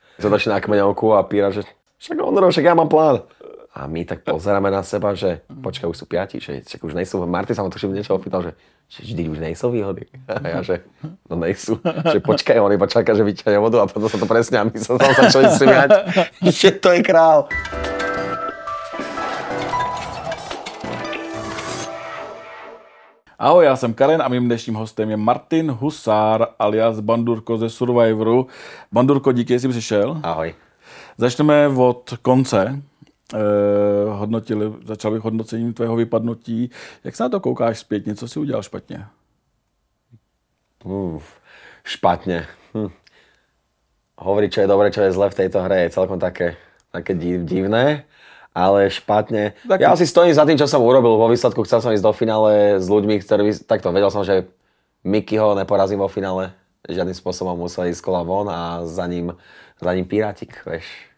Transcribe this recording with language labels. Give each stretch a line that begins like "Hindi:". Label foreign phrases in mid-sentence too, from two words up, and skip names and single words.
Slovak: Som došli na kmeňovku a Pirát, že však ja mám plán. A my tak pozeráme na seba, že počkaj, už sú 5, že však už nejsú. Martin sa ma tuším niečo opýtal, že vždy už nejsú výhody. A ja, že no nejsú. Že počkaj, on iba čaká, že vyťahne vodu a potom sa to presne a my sa tam začali smiať. Že to je král.
Czech: Ahoj, já jsem Karen a mým dnešním hostem je Martin Husár alias Bandurko ze Survivoru. Bandurko, díky, že jsi přišel. Ahoj. Začneme od konce. Začal bych hodnocením tvého vypadnutí. Jak se na to koukáš zpětně? Co si udělal špatně?
Slovak: Špatne. Hovoriť, čo je dobre, čo je zle v tejto hre, je celkom také divné, ale špatne. Tak... Ja si stojím za tým, čo som urobil vo výsledku. Chcel som ísť do finále s ľuďmi, ktorí... Takto, vedel som, že Mikyho neporazím vo finále. Žiadnym spôsobom musel ísť z kola von a za ním Pirátik, vieš.